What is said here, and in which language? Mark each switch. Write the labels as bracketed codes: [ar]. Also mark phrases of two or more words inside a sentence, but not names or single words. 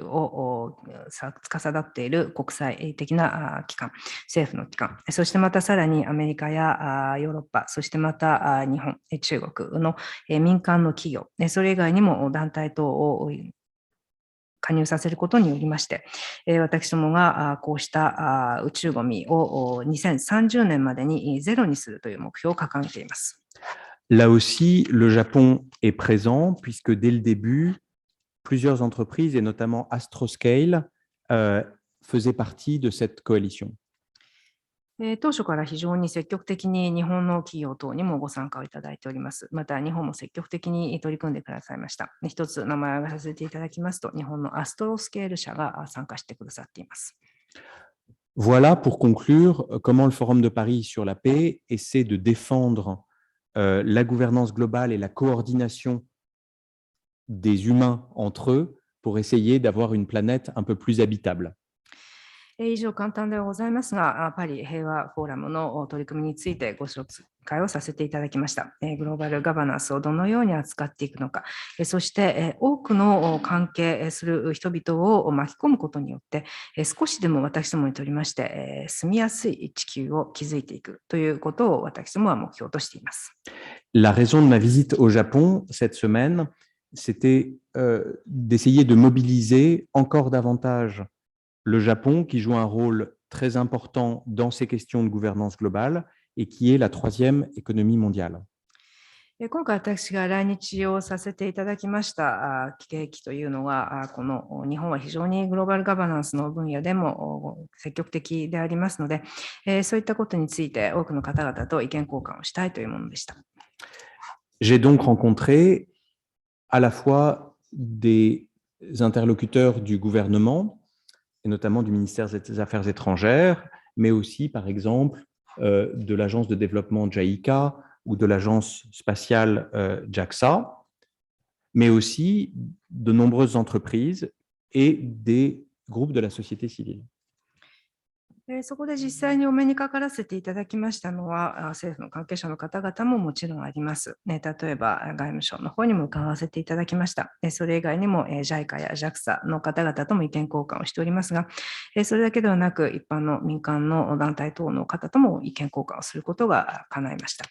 [ja] を司っている国際的な機関、政府の機関、そしてまたさらにアメリカやヨーロッパ、そしてまた日本、中国の民間の企業、それ以外にも団体等を加入させることによりまして、私どもがこうした宇宙ゴミを2030年までにゼロにするという目標を掲げています。 [fr] Là aussi, le Japon est présent puisque dès le début, plusieurs entreprises, et notamment Astroscale, faisaient partie de cette coalition. [ja] 当初から非常に積極的に日本の企業等にもご参加をいただいております。また日本も積極的に取り組んでくださいました。一つ名前を挙げさせていただきますと、日本のアストロスケール社が参加してくださっています。 [fr] Voilà pour conclure comment le Forum de Paris sur la paix essaie de défendre la gouvernance globale et la coordination des humains entre eux pour essayer d'avoir une planète un peu plus habitable. [ja] 以上簡単ではございますが、パリ平和フォーラムの取り組みについてご紹介をさせていただきました。グローバルガバナンスをどのように扱っていくのか、そして多くの関係する人々を巻き込むことによって、少しでも私どもにとりまして住みやすい地球を築いていくということを私どもは目標としています。 [fr] La raison de ma visite au Japon cette semaine, c'était d'essayer de mobiliser encore davantage le Japon, qui joue un rôle très important dans ces questions de gouvernance globale et qui est la troisième économie mondiale. [ja] 今回私が来日をさせていただきました契機というのは、この日本は非常にグローバルガバナンスの分野でも積極的でありますので、そういったことについて多くの方々と意見交換をしたいというものでした。 [fr] J'ai donc rencontré à la fois des interlocuteurs du gouvernement, et notamment du ministère des Affaires étrangères, mais aussi, par exemple, de l'agence de développement JICA ou de l'agence spatiale JAXA, mais aussi de nombreuses entreprises et des groupes de la société civile. [ja] そこで実際にお目にかからせていただきましたのは、政府の関係者の方々ももちろんあります。例えば、外務省の方にも伺わせていただきました。それ以外にも、JICA や JAXA の方々とも意見交換をしておりますが、それだけではなく、一般の民間の団体等の方とも意見交換をすることが叶いました。